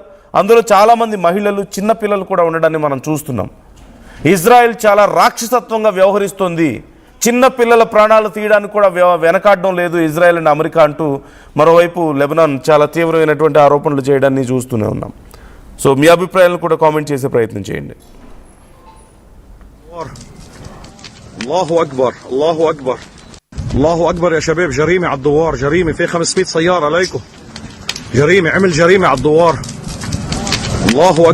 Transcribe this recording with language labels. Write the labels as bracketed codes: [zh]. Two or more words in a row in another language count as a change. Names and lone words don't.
[te] అందులో చాలామంది మహిళలు, చిన్నపిల్లలు కూడా ఉండడాన్ని మనం చూస్తున్నాం. ఇజ్రాయెల్ చాలా రాక్షసత్వంగా వ్యవహరిస్తుంది, చిన్న పిల్లల ప్రాణాలు తీయడానికి కూడా వెనకాడడం లేదు ఇజ్రాయెల్ అండ్ అమెరికా అంటూ మరోవైపు లెబనాన్ చాలా తీవ్రమైనటువంటి ఆరోపణలు చేయడాన్ని చూస్తూనే ఉన్నాం. సో మీ అభిప్రాయాలను కూడా కామెంట్ చేసే ప్రయత్నం చేయండి. [ar] الله أكبر الله أكبر الله أكبر يا شباب. جريمة على الدوار، جريمة في 500 سيارة عليكم، جريمة، عمل جريمة على الدوار. الله أكبر.